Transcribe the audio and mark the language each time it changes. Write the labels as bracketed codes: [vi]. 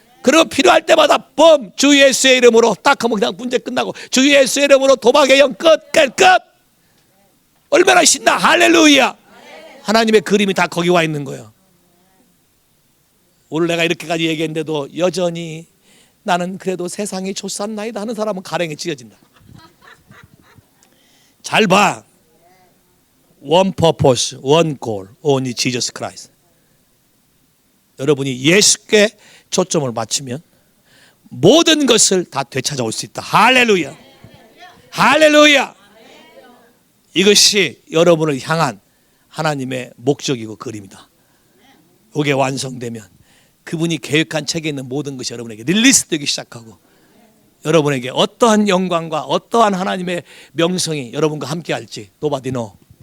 [ko] 그리고 필요할 때마다 뻔 주 예수의 이름으로 딱 하면 그냥 문제 끝나고 주 예수의 이름으로 도박의 영 끝. 얼마나 신나. 할렐루야. 하나님의 그림이 다 거기 와 있는 거예요. 오늘 내가 이렇게까지 얘기했는데도 여전히 나는 그래도 세상이 좋았나이다 하는 사람은 가랭이 찢어진다. 잘 봐. [en] One purpose, one goal, only Jesus Christ. [ko] 여러분이 예수께 초점을 맞추면 모든 것을 다 되찾아올 수 있다. 할렐루야. 할렐루야. 이것이 여러분을 향한 하나님의 목적이고 그림이다. 이게 완성되면 그분이 계획한 책에 있는 모든 것이 여러분에게 릴리스되기 시작하고 여러분에게 어떠한 영광과 어떠한 하나님의 명성이 여러분과 함께할지 [en] nobody know.